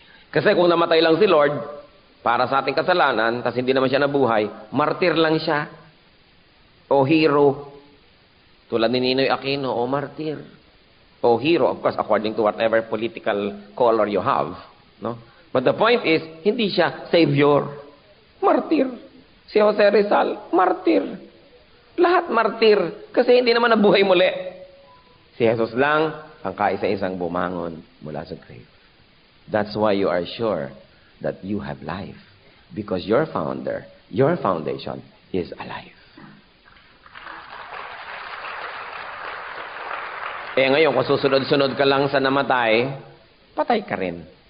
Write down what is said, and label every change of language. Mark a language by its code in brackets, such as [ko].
[tl] Kasi kung namatay lang si Lord, para sa ating kasalanan, tas hindi naman siya nabuhay, martir lang siya. O hero. Tulad ni Ninoy Aquino, o martir. [en] O hero, of course, according to whatever political color you have. No? But the point is, [tl] hindi siya [en] savior. Martir. [tl] Si Jose Rizal, martir. Lahat martir. Kasi hindi naman nabuhay muli. Si Jesus lang, ang kaisa-isang bumangon mula sa grave. [en] That's why you are sure that you have life. Because your founder, your foundation is alive. [tl] Ngayon, kung susunod-sunod ka lang sa namatay, patay ka rin.